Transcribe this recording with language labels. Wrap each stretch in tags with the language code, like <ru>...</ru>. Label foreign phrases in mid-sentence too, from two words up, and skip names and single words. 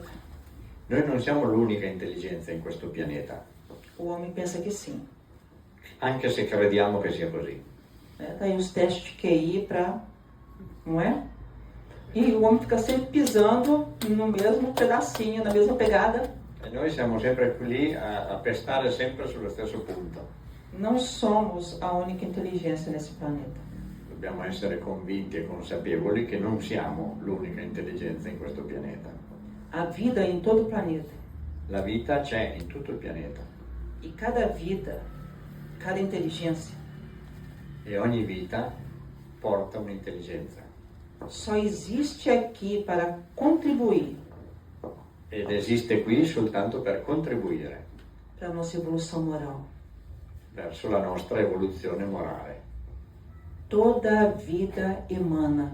<it>Noi non siamo l'unica intelligenza in questo pianeta,</it> <pt>O homem pensa que sim.</pt> <it>anche se crediamo che sia così.</it> <pt>Tá aí os testes de QI para, não é? E o homem fica sempre pisando no mesmo pedacinho, na mesma pegada.</pt> <it>E noi siamo sempre lì a pestare sempre sullo stesso punto.</it> <pt>Não somos a única inteligência nesse planeta.</pt> <it>Dobbiamo essere convinti e consapevoli che non siamo l'unica intelligenza in questo pianeta.</it> <pt>A vida em todo o planeta.</pt> <it>La vita c'è in tutto il pianeta</it> <pt>E cada vida, cada inteligência,</pt> <it>e ogni vita porta un'intelligenza</it> <pt>só existe aqui para contribuir</pt> <it>ed esiste qui soltanto per contribuire</it> <pt>para a nossa evolução moral.</pt> <it>verso la nostra evoluzione morale.</it> <pt>Toda a vida emana.</pt>